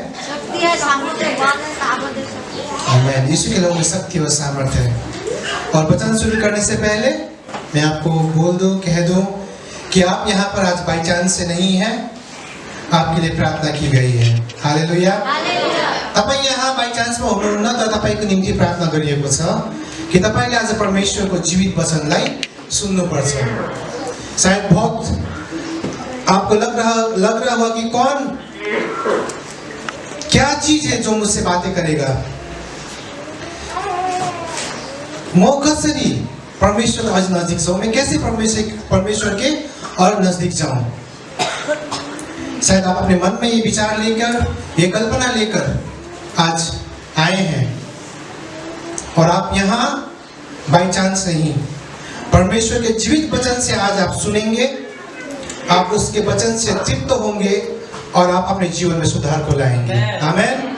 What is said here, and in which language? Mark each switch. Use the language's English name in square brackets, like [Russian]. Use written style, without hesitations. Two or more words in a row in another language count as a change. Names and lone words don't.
[Hindi] शक्ति है सामर्थ्य सामर्थ्य आमीन यीशु की लहू में शक्ति और सामर्थ्य है और वचन शुरू करने से पहले मैं आपको बोल दूं कह दूं कि आप यहाँ पर आज [English] by chance [Hindi] से नहीं हैं आपके लिए प्रार्थना की गई है हालेलुया [Nepali] तपाईं यहाँ बाई चान्समा हुनुहुन्न तर तपाईको निम्ति प्रार्थना गरिएको छ कि तपाईले आज परमेश्वरको जीवित वचनलाई सुन्नुपर्छ [Hindi] शायद बहुत आपको लग रहा होगा कि कौन क्या चीज है जो मुझसे बातें करेगा [Nepali] म कसरी परमेश्वर अझ [Hindi] नजिक जाऊं मैं कैसे परमेश्वर के और नजदीक जाऊं शायद आप अपने मन में ये विचार लेकर ये कल्पना लेकर आज आए हैं और आप यहाँ [English] by chance [Hindi] नहीं परमेश्वर के जीवित वचन से आज आप सुनेंगे आप उसके वचन से तृप्त होंगे और आप अपने जीवन में सुधार को लाएंगे आमीन